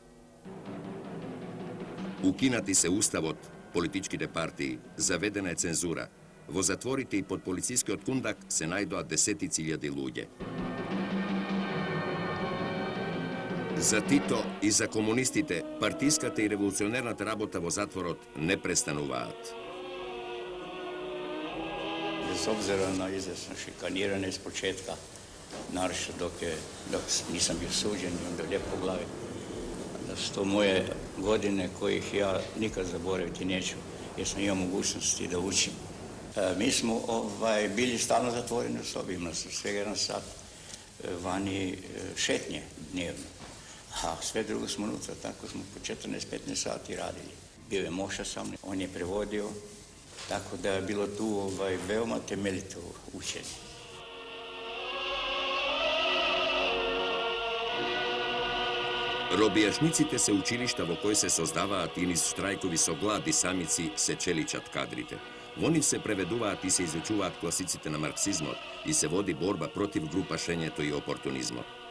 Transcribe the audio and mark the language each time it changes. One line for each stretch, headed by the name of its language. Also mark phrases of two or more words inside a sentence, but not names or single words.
Macedonian: Укинати се уставот, политичките партии, заведена е цензура. Во затворите и под полицискиот кундак се најдоа десетици илјади луѓе. За Тито и за комунистите, партиската и револуционерната работа во затворот не престануваат.
Croatian: Bez obzira na izvjesno šikaniranje iz početka, naročito dok nisam bio suđen i onda lijepo u glavi, da su to moje godine kojih ja nikad zaboraviti neću, jer sam imao mogućnosti da učim. Mi smo bili stalno zatvoreni u sobi, imali smo svega 1 sat vani šetnje dnevno, a sve drugo smo unutra, tako smo po 14-15 sati radili. Bio je Moša sa mnom, on je prevodio, tako da je bilo tu veoma temeljito učenje.
Macedonian: Робијашниците се училишта во кои се создаваат и низ штрајкови со глад и самици се челичат кадрите. Во нив се преведуваат и се изучуваат класиците на марксизмот и се води борба против групашењето и опортунизмот.